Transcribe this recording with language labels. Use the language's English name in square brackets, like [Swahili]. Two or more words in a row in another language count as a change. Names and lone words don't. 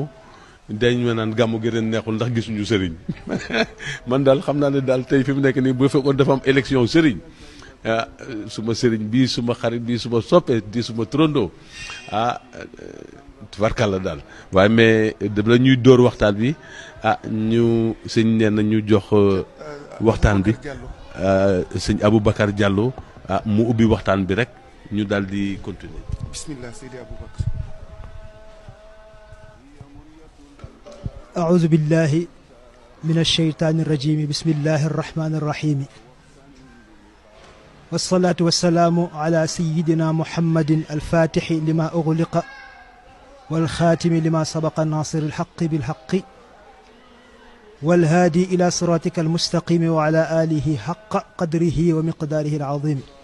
[Wolof] dañ ma naan gàmmu gi ren neexul ndax gisuñu sëriñ man daal xam naa ne daal tey fi mu nekk nii bu fekkoon dafa am élection sëriñ ah suma sëriñ bii suma xarit bii suma soppe di suma trondo ah tubarkàlla daal waaye mais da ñuy dóor waxtaan bi ñu sëñ nee na ñu jox waxtaan bi sëñ Aboubacar Diallo mu ubbi waxtaan bi rek ñu daal di continuer. [Arabic] bismillah Seydi Aboubacar. أعوذ بالله من الشيطان الرجيم بسم الله الرحمن الرحيم والصلاة والسلام على سيدنا محمد الفاتح لما أغلق والخاتم لما سبق الناصر الحق بالحق والهادي إلى صراطك المستقيم وعلى آله حق قدره ومقداره العظيم